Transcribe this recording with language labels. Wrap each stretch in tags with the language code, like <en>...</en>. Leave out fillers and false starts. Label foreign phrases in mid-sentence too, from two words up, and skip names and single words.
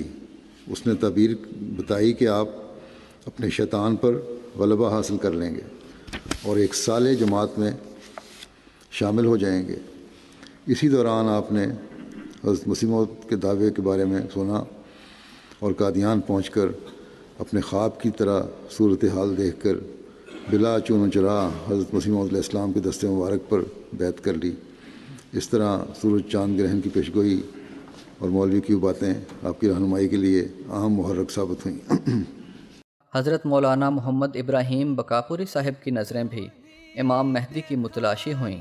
<ur>اس نے تعبیر بتائی کہ آپ اپنے شیطان پر غلبہ حاصل کر لیں گے اور ایک صالح جماعت میں شامل ہو جائیں گے۔ اسی دوران آپ نے حضرت مسیح موعود کے دعوے کے بارے میں سنا اور قادیان پہنچ کر اپنے خواب کی طرح صورتحال دیکھ کر بلا چون و چرا حضرت مسیح موعود</ur> <ar>علیہ السلام</ar> <ur>کے دست مبارک پر بیعت کر لی۔ اس طرح سورج چاند گرہن کی پیشگوئی اور مولوی کی باتیں آپ کی رہنمائی کے لیے اہم محرک ثابت ہوئیں۔ حضرت مولانا محمد ابراہیم بکاپوری صاحب کی نظریں بھی امام مہدی کی متلاشی ہوئیں۔</ur>